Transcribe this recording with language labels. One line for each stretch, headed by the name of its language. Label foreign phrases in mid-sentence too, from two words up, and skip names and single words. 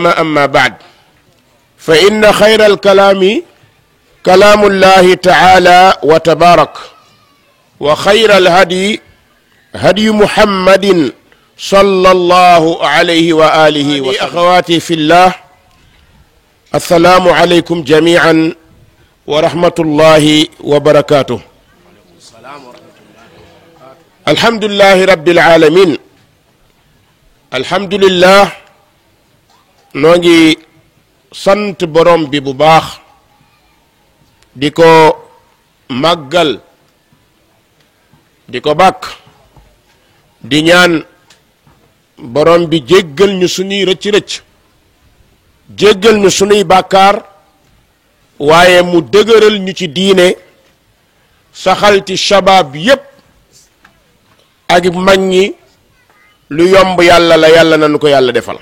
Arabic: أما بعد، فإن خير الكلام كلام الله تعالى وتبارك، وخير الهدي هدي محمد صلى الله عليه وآله وسلم. أخواتي في الله، السلام عليكم جميعا ورحمة الله وبركاته. الحمد لله رب العالمين. الحمد لله
Wolof: نوغي sant borom bi bu baax di ko màggal di ko bàkk di ñaan borom bi jéggal ñu suñuy rëcc-rëcc jéggal ñu suñuy bàkkaar waaye mu dëgëral ñu ci diine saxal ci shabaab yépp ak mag ñi lu yomb yàlla la, yàlla nañu ko yàlla defal.